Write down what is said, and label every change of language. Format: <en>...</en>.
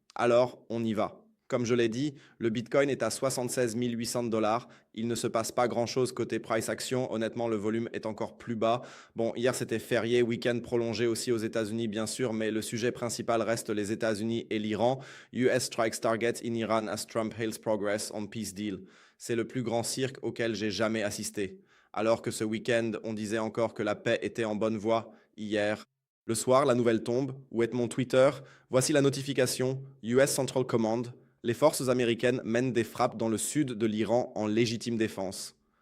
<fr>Alors, on y va. Comme je l'ai dit, le Bitcoin est à 76 800 dollars. Il ne se passe pas grand-chose côté price action. Honnêtement, le volume est encore plus bas. Bon, hier c'était férié, week-end prolongé aussi aux États-Unis, bien sûr, mais le sujet principal reste les États-Unis et l'Iran.</fr> <en>US strikes targets in Iran as Trump hails progress on peace deal.</en> <fr>C'est le plus grand cirque auquel j'ai jamais assisté. Alors que ce week-end, on disait encore que la paix était en bonne voie, hier, le soir, la nouvelle tombe. Où est mon Twitter? Voici la notification. US Central Command. Les forces américaines mènent des frappes dans le sud de l'Iran en légitime défense.</fr>